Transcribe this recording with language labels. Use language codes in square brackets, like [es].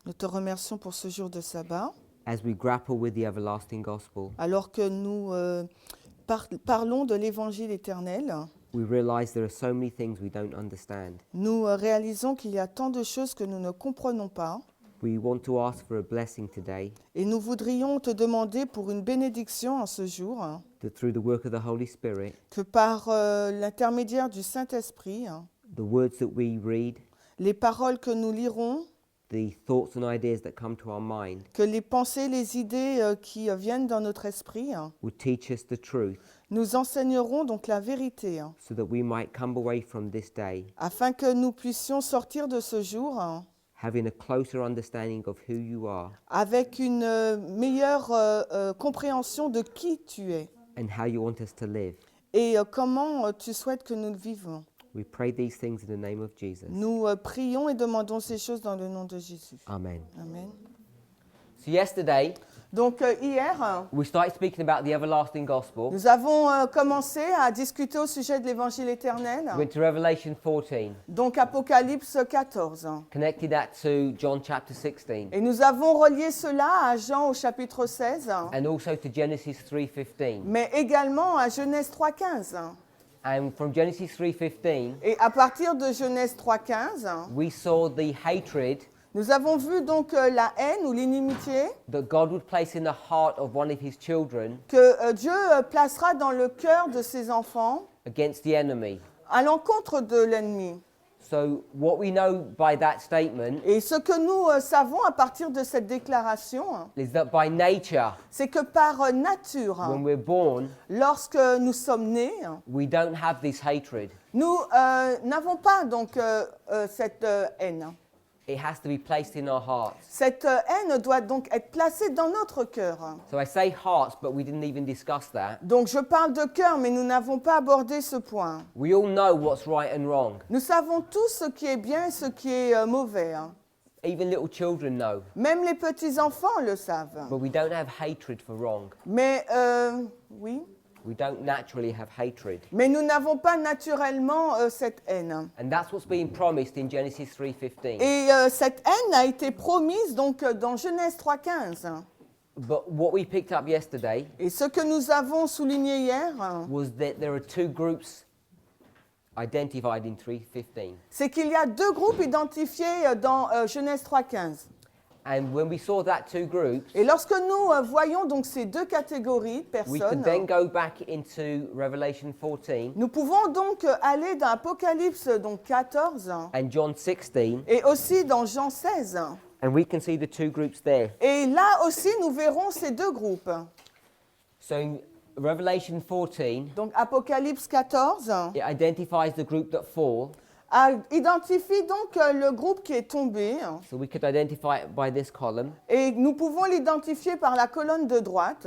[fr] nous te remercions pour ce jour de sabbat. [en] As we grapple with the everlasting gospel, [fr] Alors que nous parlons de l'évangile éternel, [en] we realize there are so many things we don't understand. [fr] nous réalisons qu'il y a tant de choses que nous ne comprenons pas. [en] We want to ask for a blessing today, [fr] Et nous voudrions te demander pour une bénédiction en ce jour, [en] that through the work of the Holy Spirit, [fr] que par l'intermédiaire du Saint-Esprit, [en] the words that we read, [fr] les paroles que nous lirons, [en] the thoughts and ideas that come to our mind, [fr] que les pensées, les idées qui viennent dans notre esprit, [en] will teach us the truth, [fr] nous enseigneront donc la vérité, [en] so that we might come away from this day [fr] afin que nous puissions sortir de ce jour [en] having a closer understanding of who you are [fr] avec une meilleure compréhension de qui tu es [en] and how you want us to live. [fr] et comment tu souhaites que nous le vivons. [en] We pray these things in the name of Jesus. [fr] Nous prions et demandons ces choses dans le nom de Jésus. [en] Amen. [fr] Amen. [en] So yesterday, [fr] Donc hier, [en] we started speaking about the everlasting gospel. [fr] nous avons commencé à discuter au sujet de l'évangile éternel. [en] We went to Revelation 14, [fr] Donc Apocalypse 14. [en] connected that to John chapter 16, [fr] Et nous avons relié cela à Jean au chapitre 16, [en] and also to Genesis 3:15. [fr] mais également à Genèse 3.15. [en] And from Genesis 3:15, [fr] Et à partir de Genèse 3.15, [en] we saw the hatred [fr] nous avons vu donc la haine ou l'inimitié [en] that God would place in the heart of one of his children [fr] que Dieu placera dans le cœur de ses enfants [en] against the enemy. [fr] à l'encontre de l'ennemi. [en] So what we know by that statement [fr] Et ce que nous savons à partir de cette déclaration, [en] is that by nature, [fr] c'est que par nature, [en] when we're born, [fr] lorsque nous sommes nés, [en] we don't have this hatred. [fr] nous n'avons pas donc cette haine. [en] It has to be placed in our hearts. [fr] Cette haine doit donc être placée dans notre cœur. [en] So I say hearts, but we didn't even discuss that. [fr] Donc je parle de cœur, mais nous n'avons pas abordé ce point. [en] We all know what's right and wrong. [fr] Nous savons tous ce qui est bien et ce qui est mauvais. [en] Even little children know. [fr] Même les petits-enfants le savent. [en] But we don't have hatred for wrong. [fr] Mais oui, [en] We don't naturally have hatred. [fr] mais nous n'avons pas naturellement cette haine. [en] And that's what's being promised in Genesis 3:15. [fr] Et cette haine a été promise donc dans Genèse 3.15. [en] But what we picked up yesterday [fr] Et ce que nous avons souligné hier, [en] was that there are two groups identified in 3:15. [fr] c'est qu'il y a deux groupes identifiés dans Genèse 3.15. [en] And when we saw that two groups, [fr] Et lorsque nous voyons donc ces deux catégories de [en] we could then go back into Revelation 14 [fr] nous pouvons donc aller dans Apocalypse donc 14 [en] and John 16, [fr] et aussi dans Jean 16. [en] and we can see the two groups there. [fr] Et là aussi, nous verrons ces deux groupes. [en] So in Revelation 14, [fr] Donc Apocalypse 14 [en] it identifies the group that fall. [fr] identifie donc le groupe qui est tombé. [en] So we could identify it by this column. [fr] Et nous pouvons l'identifier par la colonne de droite.